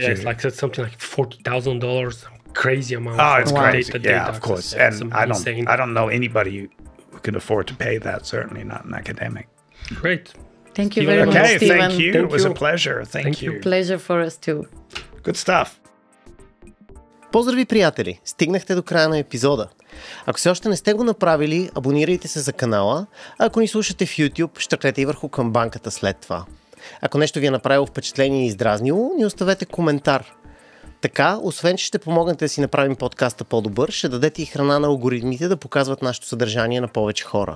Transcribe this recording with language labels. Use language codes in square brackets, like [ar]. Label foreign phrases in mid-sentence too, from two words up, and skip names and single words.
[en] It's like something like $40,000, crazy amount. Oh, it's crazy. Data of course. Access. And I don't know anybody who can afford to pay that. Certainly not an academic. Great. Thank you very much, Stephen. Thank you. It was a pleasure. Thank you. Pleasure for us too. Good stuff. [bg] Поздрави, приятели! Стигнахте до края на епизода. Ако все още не сте го направили, абонирайте се за канала, а ако ни слушате в YouTube, щръкнете и върху камбанката след това. Ако нещо ви е направило впечатление и издразнило, ни оставете коментар. Така, освен че ще помогнете да си направим подкаста по-добър, ще дадете и храна на алгоритмите да показват нашето съдържание на повече хора.